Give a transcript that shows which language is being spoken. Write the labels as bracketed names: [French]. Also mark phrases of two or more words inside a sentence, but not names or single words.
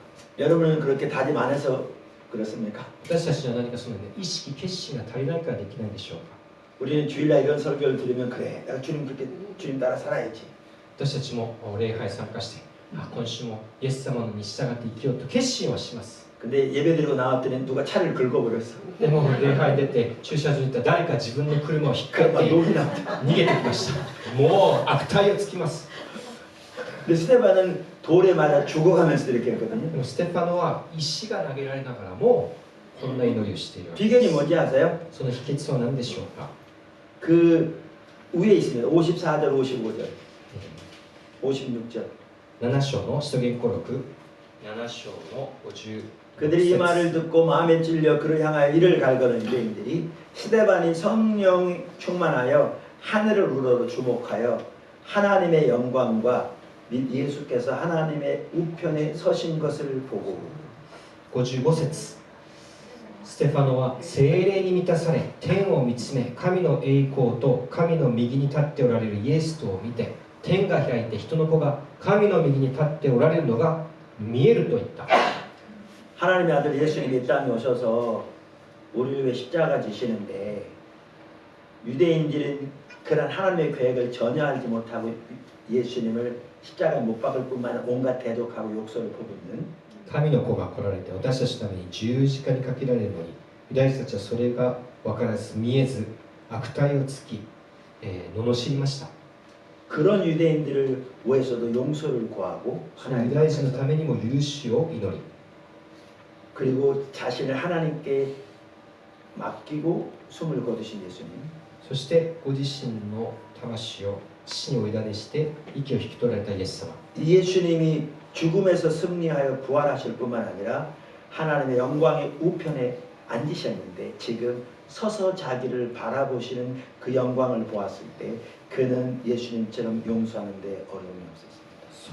[Korean] 여러분은 그렇게 다짐 안 해서 그렇습니까? [Japanese] 私たちには何かその、意識決心が足りないからできないでしょうか。 [Korean] 우리는 주일날 이런 설교를 들으면 그래 내가 주님 그렇게 주님 따라 살아야지. [Japanese] 私たちも礼拝参加して今週もイエス様に従って生きようと決心はします。 [Korean] 근데 예배 드리고 나왔더니 누가 차를 긁어버렸어. [Japanese] でも礼拝出て駐車場に行ったら誰か自分の車を引っかいて [Korean] 그러니까 욕이 나왔다. [Japanese] 逃げてきました。もう悪態をつきます。 [Korean] 근데 스데반은 돌에 맞아 죽어가면서 이렇게 했거든요. [Japanese] でもステファノは石が投げられながらもこんな祈りをしているわけで [Korean] 비결이 [Japanese] す。 [Korean] 뭔지 아세요? [Japanese] その秘訣は何でしょうか。 [Korean] 그 위에 있습니다. 54절, 55절, 56절. [Japanese] 7 章の使徒言行録7章の50 [Korean] 그들이 이 말을 듣고 마음에 찔려 그를 향하여 이를 갈거는 유대인들이 스데반이 성령 충만하여 하늘을 우러러 주목하여 하나님의 영광과 및 예수께서 하나님의 우편에 서신 것을 보고 [Japanese] 55 節ステファノは聖霊に満たされ天を見つめ神の栄光と神の右に立っておられるイエスとを見て天が開いて人の子が神の右に立っておられるのが見えると言った。 [Korean] 하나님의 아들 예수님이 이 땅에 오셔서 우리를 위해 십자가 지시는데 유대인들은 그런 하나님의 계획을 전혀 알지 못하고 예수님을 십자가에 못 박을 뿐만 아니라 온갖 대적하고 욕설을 퍼붓는 [Japanese] 神の子が来られて私たちのために十字架にかけられるのにユダヤ人たちはそれが分からず見えず悪態をつき、罵りました。 [Korean] 그런 유대인들을 위해서도 용서를 구하고 [Japanese] そのユダヤ人のためにも許しを祈り [Korean] 그리고 자신을 하나님께 맡기고 숨을 거두신 예수님 [Japanese] そしてご自身の魂を死にお委ねして息を引き取られたイエス様 [Korean] 이 예수님이 죽음에서 승리하여 부활하실 뿐만 아니라 하나님의 영광의 우편에 앉으셨는데 지금 서서 자기를 바라보시는 그 영광을 보았을 때 그는 예수님처럼 용서하는 데 어려움이 없었습니다.